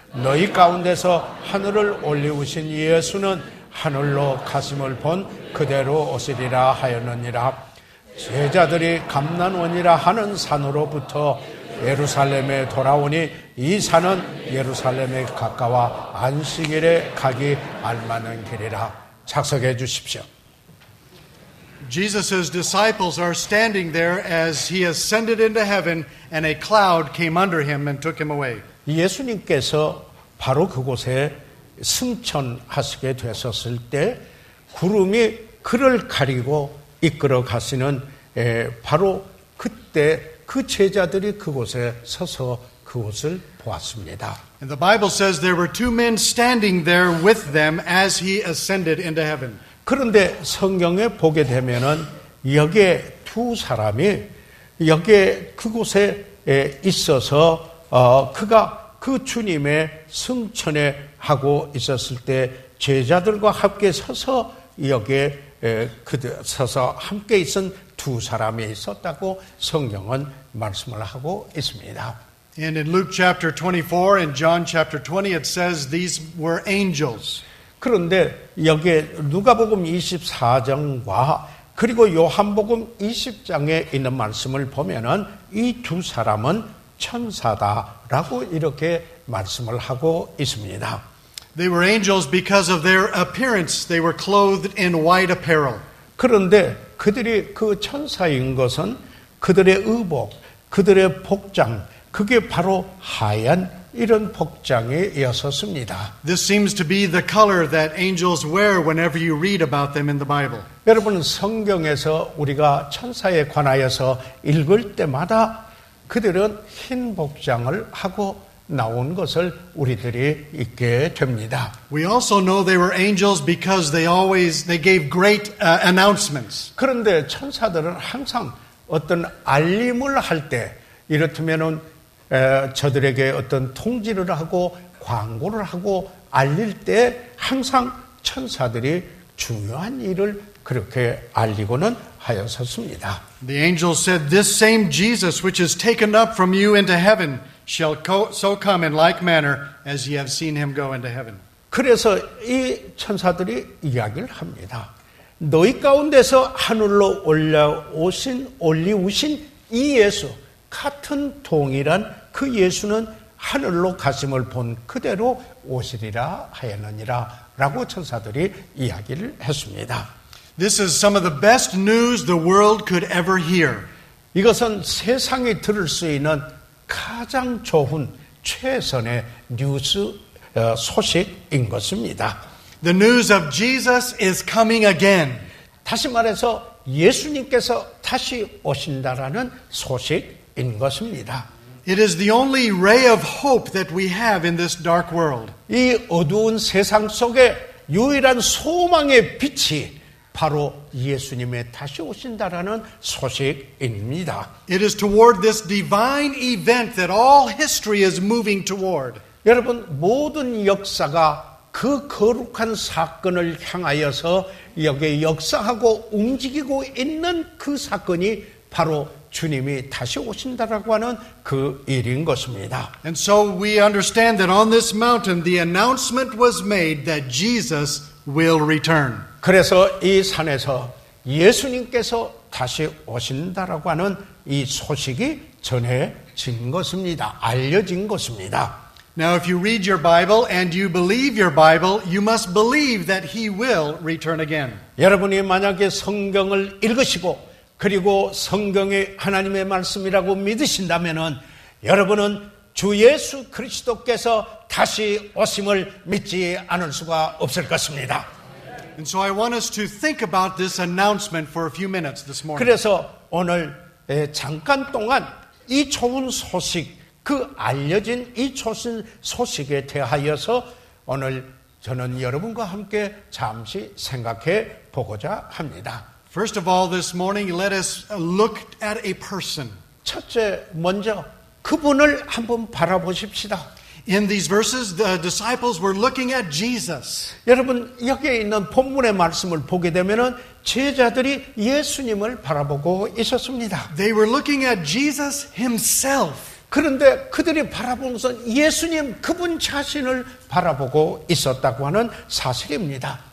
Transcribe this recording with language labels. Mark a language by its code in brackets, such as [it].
[ko] 너희 가운데서 하늘을 올리우신 예수는 하늘로 가심을 본 그대로 오시리라 하였느니라. 제자들이 감난원이라 하는 산으로부터 예루살렘에 돌아오니 이 산은 예루살렘에 가까워 안식일에 가기 알만한 길이라. 작성해 주십시오. [en] Jesus' disciples are standing there as he ascended into heaven and a cloud came under him and took him away. [ko] 예수님께서 바로 그곳에 승천하시게 되셨을 때 구름이 그를 가리고 이끌어 가시는 바로 그때 그 제자들이 그곳에 서서 그곳을 보았습니다. [en] And the Bible says there were two men standing there with them as he ascended into heaven. [ko] 그런데 성경에 보게 되면은 여기에 두 사람이 여기에 그곳에 있어서 그가 그 주님의 승천에 하고 있었을 때 제자들과 함께 서서 여기에 서서 함께 있은 두 사람이 있었다고 성경은 말씀을 하고 있습니다. [en] And in Luke chapter 24 and John chapter 20 it says these were angels. [ko] 그런데 여기에 누가복음 24장과 그리고 요한복음 20장에 있는 말씀을 보면은 이 두 사람은 천사다라고 이렇게 말씀을 하고 있습니다. [en] They were angels because of their appearance. They were clothed in white apparel. [ko] 그런데 그들이 그 천사인 것은 그들의 의복, 그들의 복장, 그게 바로 하얀 이런 복장이었습니다. [en] This seems to be the color that angels wear whenever you read about them in the Bible. [ko] 여러분 성경에서 우리가 천사에 관하여서 읽을 때마다 그들은 흰 복장을 하고 나온 것을 우리들이 읽게 됩니다. [en] We also know they were angels because they gave great announcements. [ko] 그런데 천사들은 항상 어떤 알림을 할 때 이렇다면은 저들에게 어떤 통지를 하고 광고를 하고 알릴 때 항상 천사들이 중요한 일을 그렇게 알리고는 하였었습니다. [en] The angel said, "This same Jesus which is taken up from you into heaven shall so come in like manner as ye have seen him go into heaven." [ko] 그래서 이 천사들이 이야기를 합니다. 너희 가운데서 하늘로 올리우신 이 예수, 같은 동일한 그 예수는 하늘로 가심을 본 그대로 오시리라 하였느니라 라고 천사들이 이야기를 했습니다. [en] This is some of the best news the world could ever hear. [ko] 이것은 세상이 들을 수 있는 가장 좋은 최선의 뉴스 소식인 것입니다. [en] The news of Jesus is coming again. [ko] 다시 말해서 예수님께서 다시 오신다라는 소식인 것입니다. [en] It is the only ray of hope that we have in this dark world. [ko] 이 어두운 세상 속에 유일한 소망의 빛이 바로 예수님의 다시 오신다라는 소식입니다. [en] It is toward this divine event that all history is moving toward. [ko] 여러분 모든 역사가 그 거룩한 사건을 향하여서 여기에 역사하고 움직이고 있는 그 사건이 바로 주님이 다시 오신다라고 하는 그 일인 것입니다. [en] And so we understand that on this mountain the announcement was made that Jesus will return. [ko] 그래서 이 산에서 예수님께서 다시 오신다라고 하는 이 소식이 전해진 것입니다. 알려진 것입니다. [en] Now if you read your Bible and you believe your Bible, you must believe that he will return again. [ko] 여러분이 만약에 성경을 읽으시고 그리고 성경이 하나님의 말씀이라고 믿으신다면은 여러분은 주 예수 그리스도께서 다시 오심을 믿지 않을 수가 없을 것입니다. [en] And so I want us to think about this announcement for a few minutes this morning. [ko] 그래서 오늘 잠깐 동안 이 좋은 소식, 그 알려진 이 좋은 소식에 대하여서 오늘 저는 여러분과 함께 잠시 생각해 보고자 합니다. [en] First of all, this morning, let us look at a person. [ko] 첫째, 먼저 그분을 한번 바라보십시다. [en] In these verses, the disciples were looking at Jesus. [ko] 여러분 여기에 있는 본문의 말씀을 보게 되면은 제자들이 예수님을 바라보고 있었습니다. [en] They were looking at Jesus himself. [ko] 그런데 그들이 바라보면서 예수님 그분 자신을 바라보고 있었다고 하는 사실입니다.